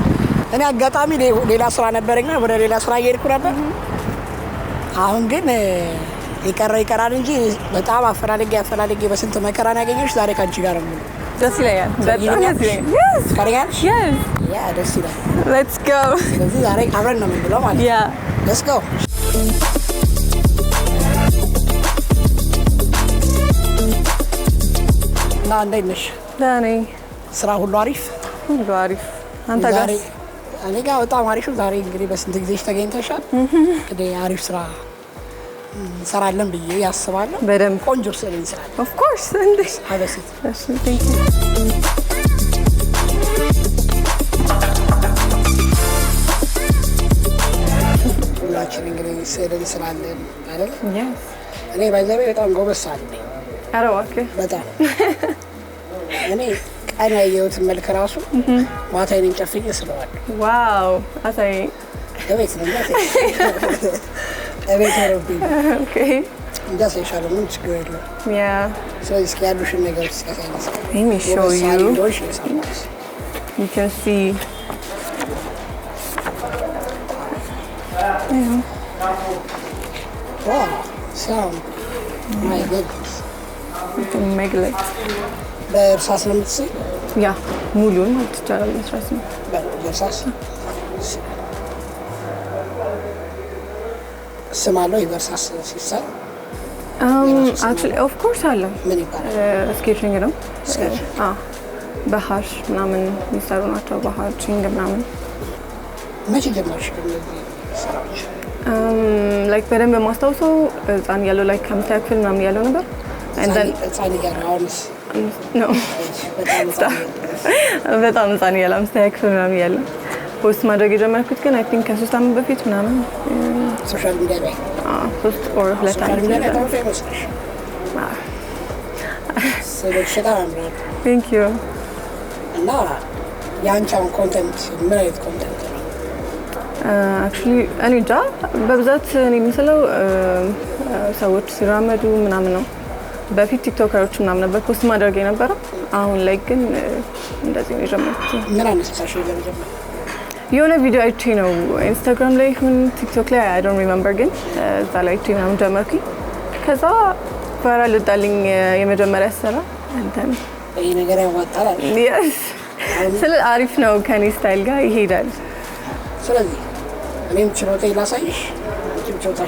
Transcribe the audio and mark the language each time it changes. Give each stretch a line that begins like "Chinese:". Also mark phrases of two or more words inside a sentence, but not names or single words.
Amharic: እኔ አጋጣሚ ሌላ ስራ ነበርኛ ወደ ሌላ ስራ እየሄድኩ ነበር አሁን ግን ይቀራል እንጂ በጣም አፈላልጌ በስንት መከራ ያገኘሽ ዛሬ ካንቺ ጋር ነው ደስ ይላል በጣም ደስ ይላል ካሪጋል
English: yes
Amharic: yeah ደስ ይላል
English: let's go
Amharic: ስለዚህ ዛሬ አብረን ነው የምንብለው ማለት
English: yeah let's go
Amharic: ና እንዴት ነሽ ዳኒ ስራ ሁሉ አሪፍ አንተ ጋር እኔ ጋር በጣም አሪፍ ዛሬ እንግዲህ በስንት ጊዜሽ ተገኝተሻል እንግዲህ አሪፍ ስራ ሰራለን ብዬ ያስባለሁ በደንብ ቆንጆ ስራ ይሰራል
English: of course እንዴ
Amharic: አበሲት
English: እሺ thank you
Amharic: ሁላችን እንግዲህ ስዕልን ስላለን አይደል
English: yes
Amharic: እኔ ባይዘቤ በጣም ጎበዝ ነኝ ኧረ እባክህ በጣም እኔ ቀን ያየሁትን መልክ ራሱ ማታ አይኔን ጨፍኜ ስለዋለሁ ዋው አሳይ እቤት ነው እቤት ነው ኦኬ እንደዛ ይሻላል ምን ችግር የለውም
English: yeah
Amharic: ስለዚህ እስኪ ያሉሽን ነገሮች እስኪያሳይሽ
English: let me show you can see wow sound my goodness you can make like
Amharic: በእርሳስ ነው የምትስይ ያ ሙሉን ማለት ይቻላል መስራት ነው በእርሳስ ስማለው በእርሳስ ሲሳል
English: actually of course አለ
Amharic: ምን ይባላል sketching ነው በሃሽ ምናምን የሚሰሩ ናቸው በሃሽንግ ምናምን መቼ ጀመርሽ እንደዚህ ስራዎች like በደንብ ማስታውሰው ህፃን ያለው like ከምታይ ክፍል ምናምን ያለው ነበር
English: and then
Amharic: ህፃን ያለው አሁንስ no በጣም ህፃን ያለው ከምታይ ክፍል ምናምን ያለው ፖስት ማድረግ የጀመርኩት ግን
English: I think
Amharic: ከ3 ዓመት በፊት ምናምን
English: social media
Amharic: ላይ
English: 3 or 2 ዓመት thank you
Amharic: እና ያንቻውን ኮንቴንት ምን አይነት ኮንቴንት ነው actually እኔ እንጃ በብዛት እኔ የምስለው ሰዎች ሲራመዱ ምናምን ነው በፊት ቲክቶከሮች ምናምን ነበር ፖስት ማድረግ የነበረው አሁን ላይ ግን እንደዚህ ነው የጀመርኩት ምን አነሳሳሽ ለመጀመር የሆነ ቪዲዮ አይቼ ነው ኢንስታግራም ላይ ይሁን ቲክቶክ ላይ
English: I don't remember
Amharic: ግን እዛ ላይ አይቼ ምናምን ጀመርኩኝ ከዛ ቫይራል ወጣልኝ የመጀመሪያ ስራ እንትን ይሄ ነገር ያዋጣል yes ስለ አሪፍ ነው ከኔ ስታይል ጋር ይሄዳል ስለዚህ እኔም ችሎታዬን ላሳይሽ አንቺም ችሎታሽ